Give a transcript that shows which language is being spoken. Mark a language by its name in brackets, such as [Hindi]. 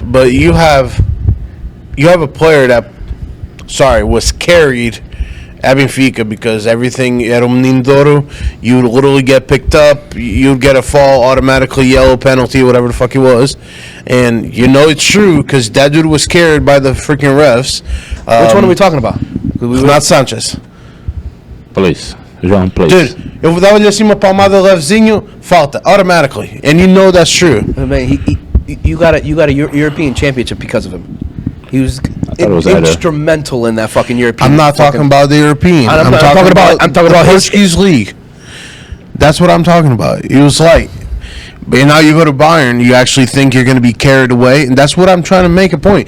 [English] But you have a player that, was carried at Benfica because everything [Portuguese] era menino de ouro. [English] You literally get picked up. You'd get a fall, automatically yellow penalty, whatever the fuck it was. And it's true because that dude was carried by the freaking refs. Which one are we talking about? Not Sanchez. Please. João, please. [Portuguese] Dude, eu dava-lhe assim uma palmada levezinho, falta, automatically. [English] And you know that's true. Man, you got a European championship because of him. He was instrumental in that fucking European. I'm not talking about the European. I'm talking about his Portuguese league. That's what I'm talking about. He was like, But now you go to Bayern, you actually think you're going to be carried away, and that's what I'm trying to make a point.